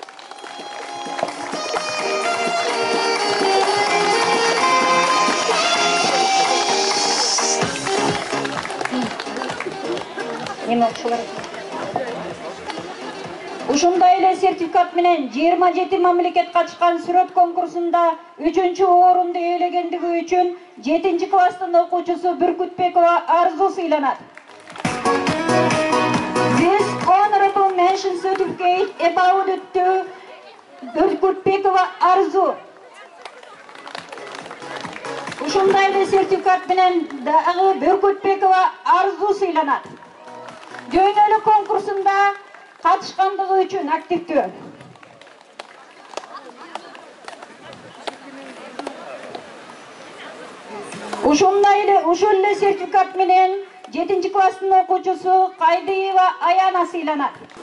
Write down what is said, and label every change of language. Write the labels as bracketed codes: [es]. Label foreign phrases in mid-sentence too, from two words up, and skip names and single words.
[ky] Ушундай эле сертификат менен 27 мамлекет катышкан сүрөт конкурсунда 3-чү орунду ээлегендиги үчүн 7 класстын окуучусу Бүркүтбекова Арзу сыйланат. [en] This honorable mention certificate awarded to Бүркүтбекова Арзу. [ky] Ушундай эле сертификат менен дагы Бүркүтбекова Арзу сыйланат. Дүйнөлүк конкурсунда катышкандыгы үчүн активдүү. Ушундай эле сертификат менен 7 класстын окуучусу Кайдыева Аяна сыйланат.